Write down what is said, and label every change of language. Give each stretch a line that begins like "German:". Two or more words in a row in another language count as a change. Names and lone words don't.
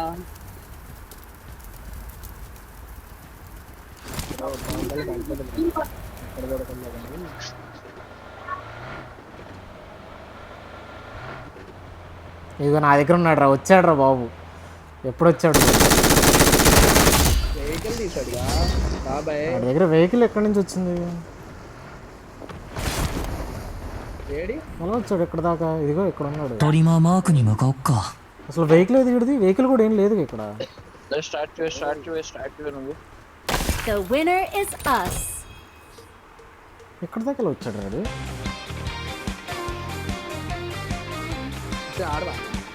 Telugu: ఇదిగో నా దగ్గర ఉన్నాడు రా, వచ్చాడు రా బాబు. ఎప్పుడు వచ్చాడు? వెహికల్ తీసాడుగా బాబాయ్. నా దగ్గర వెహికల్ ఎక్కడి నుంచి వచ్చింది? ఏడి ఎలా వచ్చాడు ఇక్కడ దాకా? ఇదిగో ఇక్కడ ఉన్నాడు.
Japanese: トリマーマークに向かおっか。
Telugu: అసలు వెహికల్ ఏది ఇక్కడిది? వెహికల్ కూడా ఏం లేదు ఇక్కడ. స్టార్ట్ చేయ నువ్వు.
English: The winner is us.
Telugu: ఎక్కడ దాకా ఎలా వచ్చాడు రాడు? ఆడవా